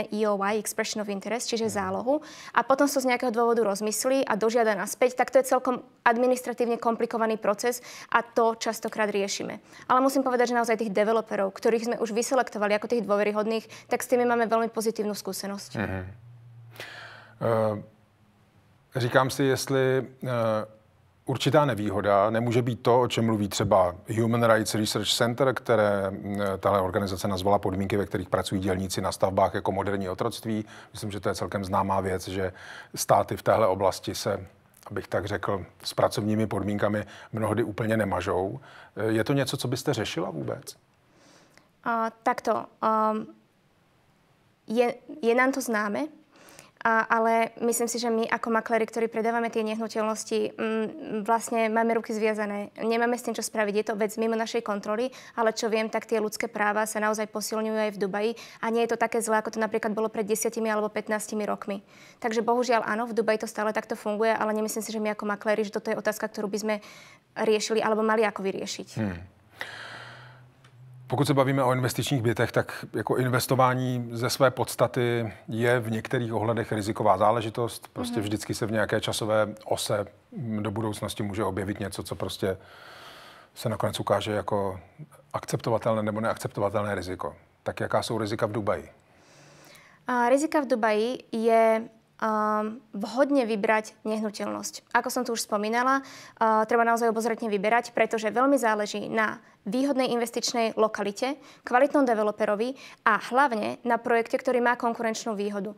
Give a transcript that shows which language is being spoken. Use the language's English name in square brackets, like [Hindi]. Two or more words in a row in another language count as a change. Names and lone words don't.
[English] EOI, Expression of Interest, [Slovak] čiže zálohu, a potom sa z nejakého dôvodu rozmyslí a dožiada naspäť, tak to je celkom administratívne komplikovaný proces a to častokrát riešime. Ale musím povedať, že naozaj tých developerov, ktorých sme už vyselektovali ako tých dôveryhodných, tak s tými máme veľmi pozitívnu skúsenosť. [Czech] Říkám si, jestli určitá nevýhoda nemůže být to, o čem mluví třeba Human Rights Research Center, které tahle organizace nazvala podmínky, ve kterých pracují dělníci na stavbách jako moderní otroctví. Myslím, že to je celkem známá věc, že státy v téhle oblasti se, abych tak řekl, s pracovními podmínkami mnohdy úplně nemažou. Je to něco, co byste řešila vůbec? [Slovak] Takto. Je nám to známe, ale myslím si, že my ako makléri, ktorí predávame tie nehnuteľnosti, vlastne máme ruky zviazané. Nemáme s tým, čo spraviť. Je to vec mimo našej kontroly, ale čo viem, tak tie ľudské práva sa naozaj posilňujú aj v Dubaji a nie je to také zlé, ako to napríklad bolo pred 10 alebo 15 rokmi. Takže bohužiaľ áno, v Dubaji to stále takto funguje, ale nemyslím si, že my ako makléri, že toto je otázka, ktorú by sme riešili alebo mali ako vyriešiť. [Czech] Pokud se bavíme o investičních bytech, tak jako investování ze své podstaty je v některých ohledech riziková záležitost. Prostě vždycky se v nějaké časové ose do budoucnosti může objevit něco, co prostě se nakonec ukáže jako akceptovatelné nebo neakceptovatelné riziko. Tak jaká jsou rizika v Dubaji? [Slovak] Rizika v Dubaji je vhodne vybrať nehnuteľnosť. Ako som tu už spomínala, treba naozaj obozretne vyberať, pretože veľmi záleží na výhodnej investičnej lokalite, kvalitnom developerovi a hlavne na projekte, ktorý má konkurenčnú výhodu.